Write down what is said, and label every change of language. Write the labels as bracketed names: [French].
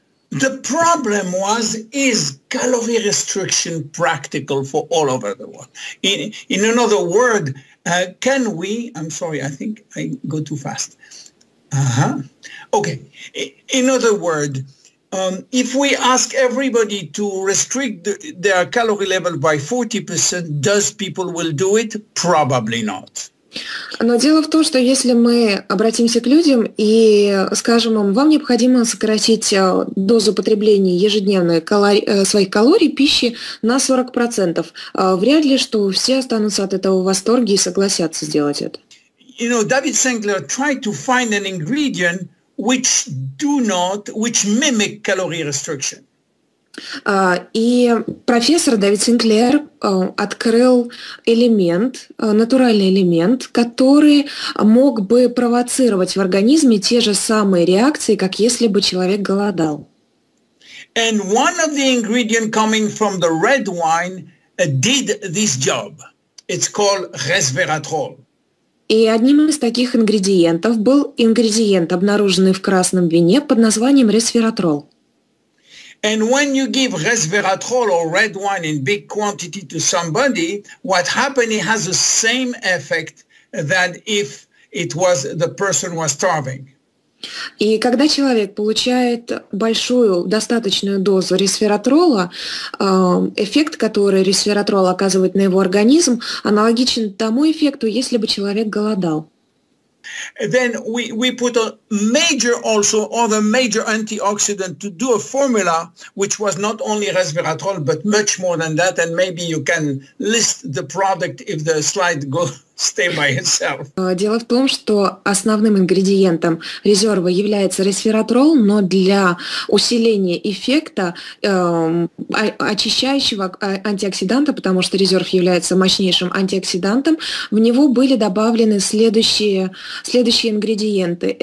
[English] The problem is calorie restriction practical for all over the world? In another word, can we, I'm sorry, I think I go too fast. Okay. In other words, if we ask everybody to restrict their calorie level by 40%, does people will do it? Probably not. [Russian] Но дело в том, что если мы обратимся к людям и скажем им, вам необходимо сократить дозу потребления ежедневной своих калорий, пищи на 40%, вряд ли, что все останутся от этого в восторге и согласятся сделать это. [English] You know, David Sinclair tried to find an ingredient which mimic calorie restriction. [Russian] И профессор Дэвид Синклер открыл элемент, натуральный элемент, который мог бы провоцировать в организме те же самые реакции, как если бы человек голодал. [English] And one of the ingredients coming from the red wine did this job. It's called resveratrol. [Russian] И одним из таких ингредиентов был ингредиент, обнаруженный в красном вине под названием ресвератрол. [English] And when you give resveratrol or red wine in big quantity to somebody, what happens, it has the same effect that if it was the person was starving. [Russian] И когда человек получает большую, достаточную дозу ресвератрола, эффект, который ресвератрол оказывает на его организм, аналогичен тому эффекту, если бы человек голодал. [English] Then we put a major also other major antioxidant to do a formula which was not only resveratrol but much more than that, and maybe you can list the product if the slide stay by itself. [Russian] Дело в том, что основным ингредиентом резерва является ресвератрол, но для усиления эффекта очищающего антиоксиданта, потому что резерв является мощнейшим антиоксидантом, в него были добавлены следующие ингредиенты.